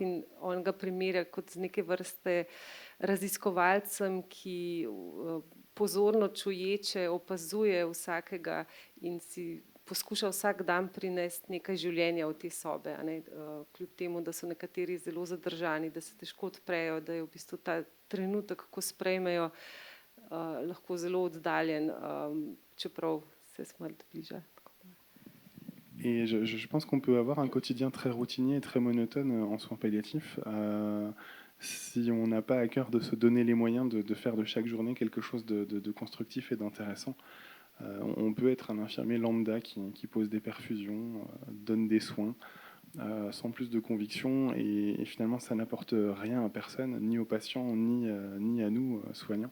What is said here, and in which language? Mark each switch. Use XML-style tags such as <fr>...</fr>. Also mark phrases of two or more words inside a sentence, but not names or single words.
<sl>in on ga primerja kot z neke vrste raziskovalcem, ki pozorno čuječe opazuje vsakega in si poskuša vsak dan prinesti nekaj življenja v te sobe, kljub temu, da so nekateri zelo zadržani, da se težko odprejo, da je v bistvu ta trenutek, ko sprejmejo, lahko zelo oddaljen, čeprav se smrt bliža.</sl> <fr>Et je pense qu'on peut avoir un quotidien très routinier et très monotone en soins palliatifs. si on n'a pas à cœur de se donner les moyens de faire de chaque journée quelque chose de constructif et d'intéressant. On peut être un infirmier lambda qui pose des perfusions, donne des soins, sans plus de conviction, et finalement ça n'apporte rien à personne, ni aux patients, ni à nous, soignants.</fr>